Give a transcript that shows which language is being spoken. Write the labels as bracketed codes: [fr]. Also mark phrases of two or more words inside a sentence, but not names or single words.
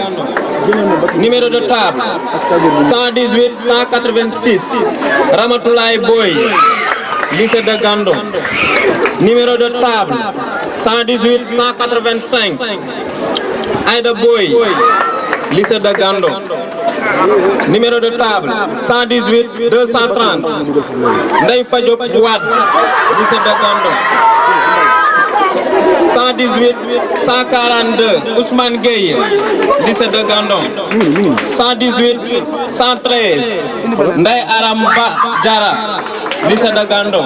[fr] Numéro de table 118 186 Ramatoulaye Boy, lycée de Gandon. Numéro de table 118 185 Aïda Boy, lycée de Gandon. Numéro de table 118 230 Ndeye Fadiop Wade, lycée de Gandon. 118 142 Ousmane Gueye, lycée de Gandon. 118 113 Ndeye Aramba Diara, lycée de Gandon.